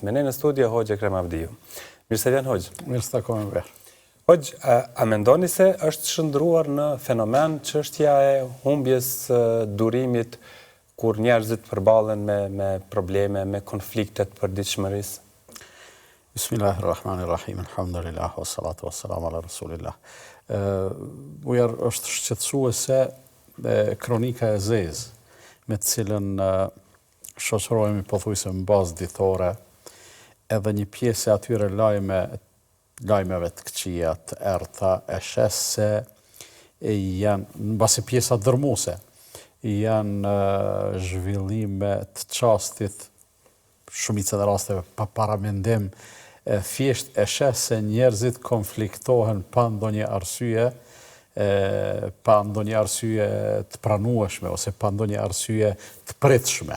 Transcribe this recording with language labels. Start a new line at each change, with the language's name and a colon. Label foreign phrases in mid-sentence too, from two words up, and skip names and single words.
Albanian: Me ne në studio Hoxha Ekrem Avdiu. Mirë se vjen Hoxh. Mirë se takojmë verë. Hoxh, a mendoni se është shndruar në fenomen çështja e humbjes durimit kur njerëzit përballen me probleme, me konflikte të përditshmërisë?
Arabic: بسم الله الرحمن الرحيم الحمد لله والصلاة والسلام على رسول الله.
Albanian: Ujar është shqetësuese kronika e zezë, me të cilën shoqërohemi pothuajse në bazë ditore, edhe një pjesë e atyre lajmeve të këqija, të errta, e shes se janë, mbasi pjesa dërmuese, janë zhvillime të çastit, shumica e rasteve pa paramendim, thjesht e shes se njerëzit konfliktohen pa ndonjë arsye, pa ndonjë arsye të pranueshme ose pa ndonjë arsye të pritshme.